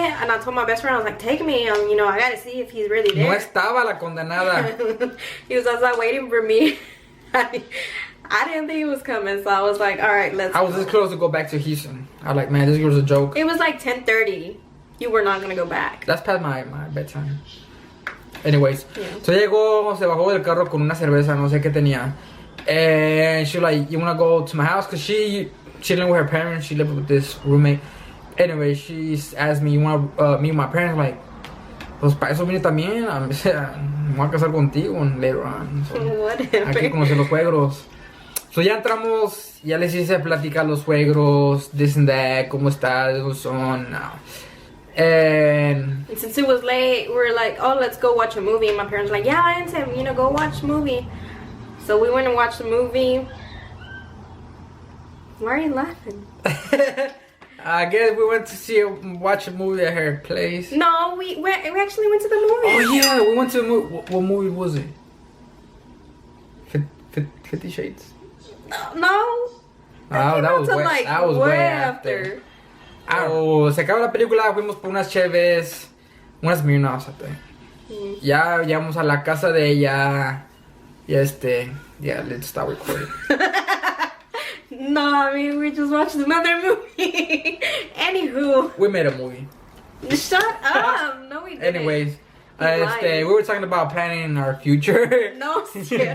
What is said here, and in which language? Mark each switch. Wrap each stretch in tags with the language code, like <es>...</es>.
<en>And I told my best friend, I was like, take me. You know, I gotta see if he's really there.</en> <es>No estaba la condenada.</es> <en>He was outside waiting for me. I didn't think he was coming, so I was like, all right, let's I was this close to go back to Houston. I was like, man, this girl's a joke. It was like 10:30. You were not gonna go back. That's past my bedtime. Anyways, Yeah.</en> <es>so llegó, se bajó del carro con una cerveza, no sé qué tenía.</es> <en>And she like, you wanna go to my house? Cause she lived with her parents, she lived with this roommate. Anyway, she asked me, you wanna meet my parents?</en> <es>Like, pues para eso vine también, me voy a casar contigo</es> <en>later on. So, Whatever.</en> <es>hay que conocer los suegros. So ya entramos, ya les hice platicar los suegros,</es> <en>this and that,</en> <es>cómo está, cómo son.</es> <en>And since it was late, we were like, oh, let's go watch a movie. And my parents were like, yeah, I into him, you know, go watch a movie. So we went and watched the movie. Why are you laughing? I guess we went to watch a movie at her place. No, we actually went to the movie. Oh yeah, we went to a movie. What movie was it? 50 Shades? No. Oh, that was way, like that was way after.</en> <es>Oh, se acabó la película, fuimos por unas cheves, unas Smirnoffs, Ya llegamos a la casa de ella.</es> <en>Y yeah, let's start recording. No, I mean, we just watched another movie. Anywho. We made a movie. Shut up. No, we didn't. Anyways, You we were talking about planning our future. No, yeah.</en>